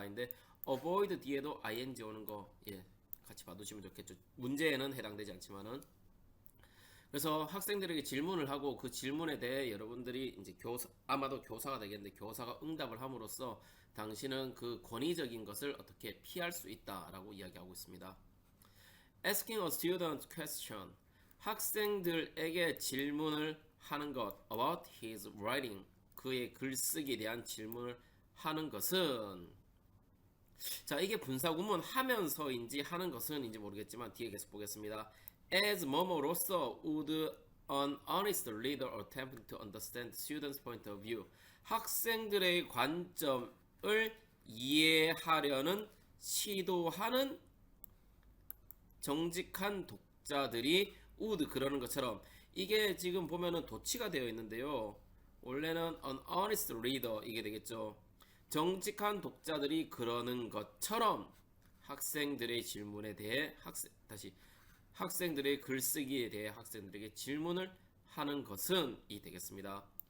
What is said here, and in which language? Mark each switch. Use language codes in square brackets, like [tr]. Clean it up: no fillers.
[ko] 근데 avoid 뒤에도 ing 오는 거 같이 봐두시면 좋겠죠. 문제에는 해당되지 않지만은. 그래서 학생들에게 질문을 하고 그 질문에 대해 여러분들이 이제 아마도 교사가 되겠는데 교사가 응답을 함으로써 당신은 그 권위적인 것을 어떻게 피할 수 있다라고 이야기하고 있습니다. [en] Asking a student question. [ko] 학생들에게 질문을 하는 것 [en] about his writing. [ko] 그의 글쓰기에 대한 질문을 하는 것은 자 이게 분사구문 하면서인지 하는 것은인지 모르겠지만 뒤에 계속 보겠습니다. [en] As [ko] 뭐뭐로서 [en] would an honest reader attempt to understand students' point of view. [ko] 학생들의 관점을 이해하려는 시도하는 정직한 독자들이 would 그러는 것처럼 이게 지금 보면은 도치가 되어 있는데요. 원래는 [en] an honest reader [ko] 이게 되겠죠. 정직한 독자들이 그러는 것처럼 학생들의 질문에 대해 학생들의 글쓰기에 대해 학생들에게 질문을 하는 것은 이 되겠습니다.